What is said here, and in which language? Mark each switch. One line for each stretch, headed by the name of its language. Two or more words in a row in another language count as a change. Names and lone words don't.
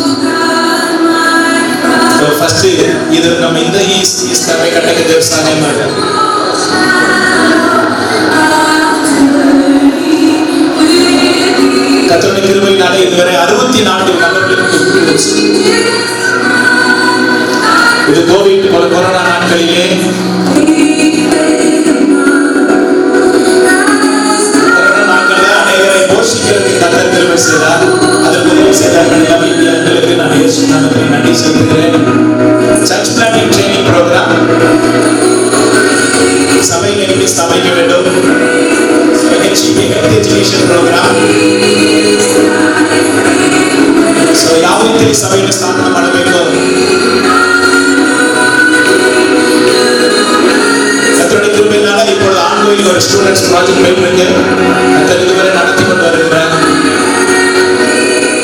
Tamil: ஃபர்ஸ்ட் இது நம்ம இந்த ஈஸ்ட் கரை கட்டக தேவஸ்தானம் கர்த்தருடைய கிருபையினாலே இதுவரை 64 நபர்களுக்கு இது கோவிட் கொரோனா நாட்களிலே அனைவரை போஷிக்கிறதுக்கு கர்த்தர் கிருபை செய்தார். அதற்கு உதவி செய்தார்கள். இந்தியாக்களுக்கு நான் இயேசு நாமத்தில் நன்றி செலுத்துகிறேன்.
English: church planning training program,
Tamil: சபையில் எப்படி சமைக்க வேண்டும்,
English: health education program,
Kannada: ಯಾವ ರೀತಿಯಲ್ಲಿ ಸಭೆಯನ್ನು ಸ್ಥಾಪನೆ ಮಾಡಬೇಕು,
Tamil: கர்த்தருடைய கிருபையினால இப்பொழுது ஆன்கோயில் ஒரு
English: students project
Tamil: போயிட்டு இருக்கு. கர்த்தர் இதுவரை நடத்தி கொண்டு வருகிறார்.